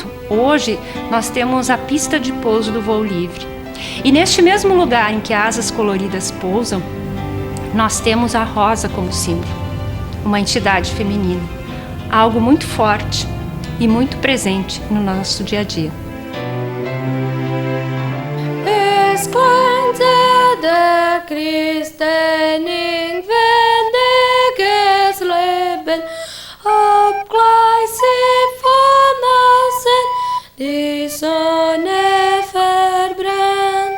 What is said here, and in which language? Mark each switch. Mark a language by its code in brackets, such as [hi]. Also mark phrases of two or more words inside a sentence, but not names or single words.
[pt] Hoje nós temos a pista de pouso do voo livre. E neste mesmo lugar em que asas coloridas pousam, nós temos a rosa como símbolo, uma entidade feminina, algo muito forte e muito presente no nosso dia a dia. [de] Der Christen in wendiges Leben, obgleich sie von außen die Sonne verbrennt.